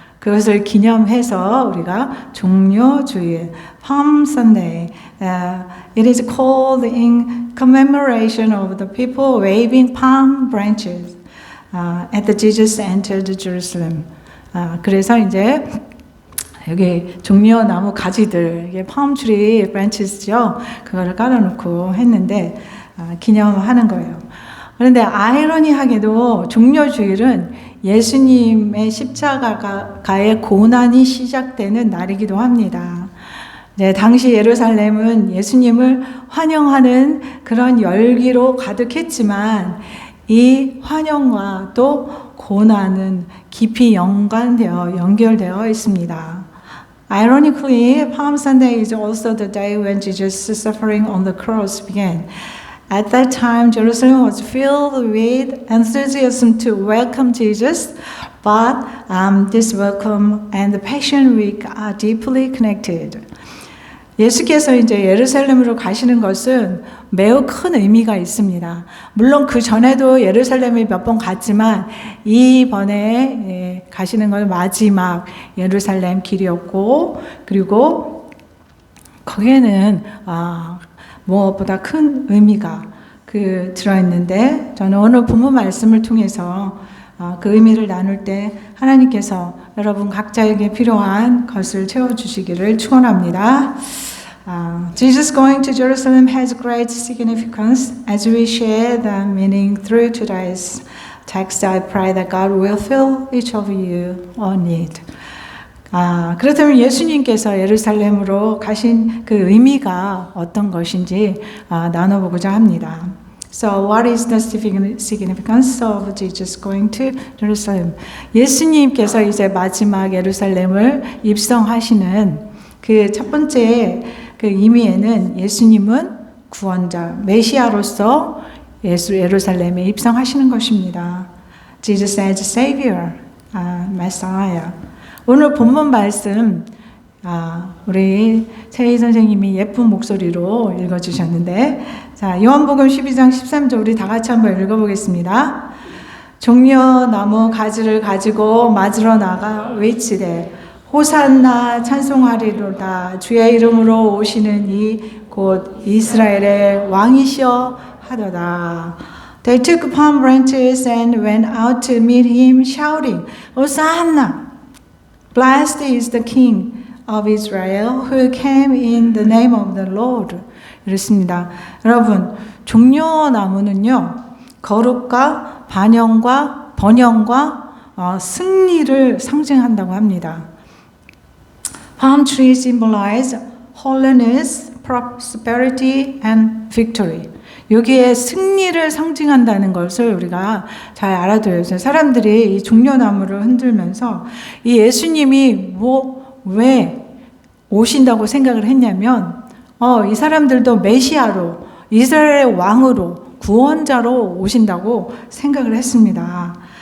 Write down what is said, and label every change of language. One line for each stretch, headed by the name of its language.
Korean: 그것을 기념해서 우리가 종료주일,
English: Palm Sunday, it is called in commemoration of the people waving palm branches at the Jesus entered Jerusalem.
Korean: 그래서 이제 여기 종려나무 가지들, 이게 palm tree branches죠. 그거를 깔아놓고 했는데 기념하는 거예요. 그런데 아이러니하게도 종료주일은 예수님의 십자가의 고난이 시작되는 날이기도 합니다. 당시 예루살렘은 예수님을 환영하는 그런 열기로 가득했지만 이 환영과 또 고난은 깊이 연결되어 있습니다.
English: Ironically, Palm Sunday is also the day when Jesus' suffering on the cross began. At that time, Jerusalem was filled with enthusiasm to welcome Jesus, but this welcome and the Passion Week are deeply connected.
Korean: 예수께서 이제 예루살렘으로 가시는 것은 매우 큰 의미가 있습니다. 물론 그 전에도 예루살렘에 몇 번 갔지만 이번에 가시는 건 마지막 예루살렘 길이었고, 그리고 거기에는 무엇보다 큰 의미가 들어있는데, 저는 오늘 본문 말씀을 통해서 그 의미를 나눌 때 하나님께서 여러분 각자에게 필요한 것을 채워주시기를 축원합니다.
English: Jesus going to Jerusalem has great significance. As we share the meaning through today's text, I pray that God will fill each of you on it.
Korean: 그렇다면 예수님께서 예루살렘으로 가신 그 의미가 어떤 것인지 나눠보고자 합니다.
English: So what is the significance of Jesus going to Jerusalem?
Korean: 예수님께서 이제 마지막 예루살렘을 입성하시는 그 첫 번째 그 의미에는 예수님은 구원자, 메시아로서 예루살렘에 입성하시는 것입니다.
English: Jesus as Savior, Messiah.
Korean: 오늘 본문 말씀 우리 최희 선생님이 예쁜 목소리로 읽어주셨는데, 자, 요한복음 12장 13절 우리 다 같이 한번 읽어보겠습니다. 종려나무 가지를 가지고 맞으러 나가 외치되 호산나 찬송하리로다. 주의 이름으로 오시는 이 곧 이스라엘의 왕이시여 하더라.
English: They took palm branches and went out to meet him, shouting, Hosanna! Blessed is the King of Israel who came in the name of the Lord.
Korean: 이렇습니다. 여러분, 종려나무는요, 거룩과 번영과 승리를 상징한다고 합니다.
English: Palm trees symbolize holiness, prosperity, and victory.
Korean: 여기에 승리를 상징한다는 것을 우리가 잘 알아둬요. 사람들이 이 종려나무를 흔들면서 이 예수님이 왜 오신다고 생각을 했냐면, 이 사람들도 메시아로, 이스라엘의 왕으로, 구원자로 오신다고 생각을 했습니다.